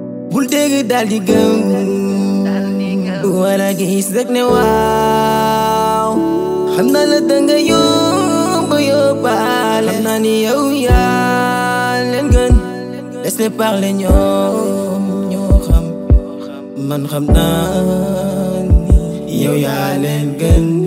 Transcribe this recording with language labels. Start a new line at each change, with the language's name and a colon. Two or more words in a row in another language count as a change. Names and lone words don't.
Wolof: Bul dégg daal di gëm. Wala gis rek ne waaw. Xam naa la danga yomb yóbbaale. Xam naa ni yow yaa leen gën.
French: Laisse-les parler,
Wolof: ñoom ñoo xam. Man xam naa ni yow yaa leen gën.